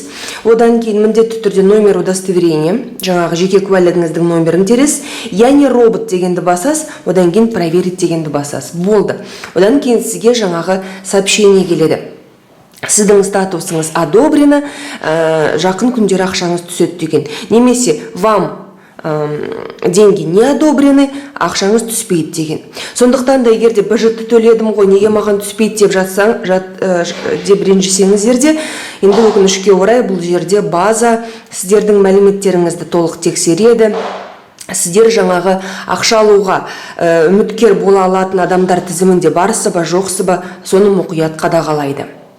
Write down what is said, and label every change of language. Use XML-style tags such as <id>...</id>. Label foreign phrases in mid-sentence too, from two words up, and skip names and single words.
<kk>Одан кейін міндетті түрде</kk> <ru>номер удостоверения,</ru> <kk>жаңағы жеке куәлігіңіздің номерін тересіз. Яғни робот дегенді басасыз, одан кейін проверить дегенді басасыз. Болды. Одан кейін сізге жаңағы сообщение келеді. Сіздің статусыңыз одобрено, жақын күндері ақшаңыз түседі деген.</kk> <ru>Немесе вам деньги не одобрены,</ru> <kk>ақшаңыз түспейді деген. Сондықтан да егерде бюджетті төледім ғой, неге маған түспейді деп деп ренжісеңіздер де, енді өкінішке орай бұл жерде база сіздердің мәліметтеріңізді толық тексереді. Сіздер жаңағы ақша алуға үміткер бола алатын адамдар тізімінде барсы ба, жоқсы ба, соны мұқият қадағалайды.</kk>